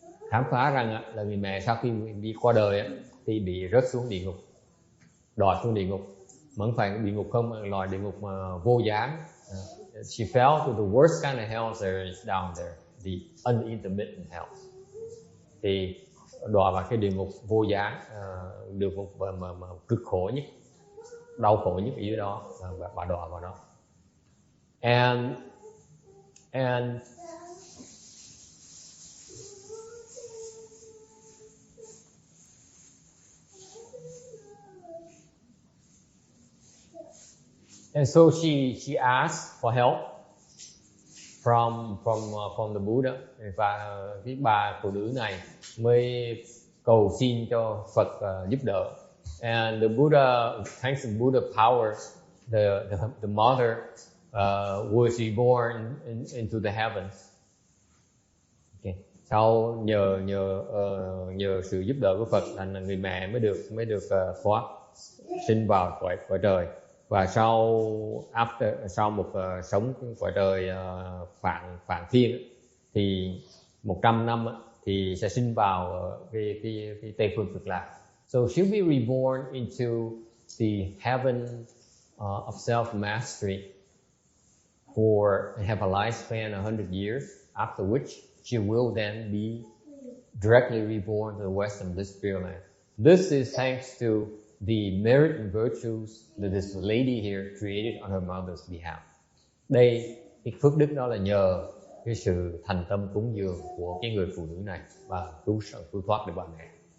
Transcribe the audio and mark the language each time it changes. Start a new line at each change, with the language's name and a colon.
Vietnamese: Khám phá rằng là người mẹ sau khi đi qua đời thì bị rớt xuống địa ngục, đọa xuống địa ngục. Mà không phải địa ngục không, mà loại địa ngục vô gián.
English: She fell to the worst kind of hell there is down there, the unintermittent hell.
Vietnamese: Thì đọa vào cái địa ngục vô gián, địa ngục mà cực khổ nhất, đau khổ nhất ở dưới đó, và đọa vào đó.
English: And so she asked for help from the Buddha,
Vietnamese: và cái bà phụ nữ này mới cầu xin cho Phật giúp đỡ.
English: And the Buddha, thanks to Buddha power, the mother was reborn into the heavens. Okay.
Vietnamese: Sau nhờ sự giúp đỡ của Phật, thành là người mẹ mới được thoát sinh vào cõi trời. Và sau một sống cõi trời phạn thiên thì 100 năm thì sẽ sinh vào cái Tây phương Cực Lạc.
English: So she'll be reborn into the heaven of self-mastery have a lifespan 100 years, after which she will then be directly reborn to the Western Bliss Pureland. This is thanks to the merit and virtues that this lady here created on her mother's behalf.
Vietnamese: Đây, cái phước đức đó là nhờ cái sự thành tâm cúng dường của cái người phụ nữ này và cứu thoát được bà mẹ.